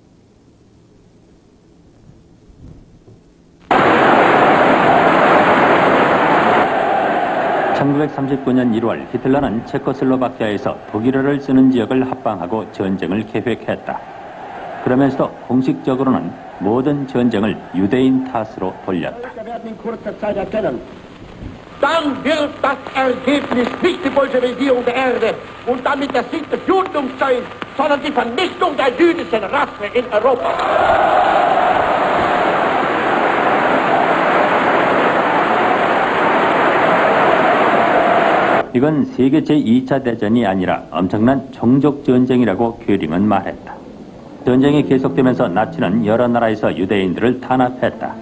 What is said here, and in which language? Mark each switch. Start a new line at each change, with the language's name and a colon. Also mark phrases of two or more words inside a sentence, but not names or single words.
Korean: (1939년 1월) 히틀러는 체코슬로바키아에서 독일어를 쓰는 지역을 합방하고 전쟁을 계획했다. 그러면서도 공식적으로는 모든 전쟁을 유대인 탓으로 돌렸다.
German: Dann wird das Ergebnis nicht die Bolschewisierung der Erde und damit der Sieg des Judentums sein, sondern die Vernichtung der jüdischen Rasse in Europa.
Korean: 이건 세계 제2차 대전이 아니라 엄청난 종족 전쟁이라고 괴링은 말했다. 전쟁이 계속되면서 나치는 여러 나라에서 유대인들을 탄압했다.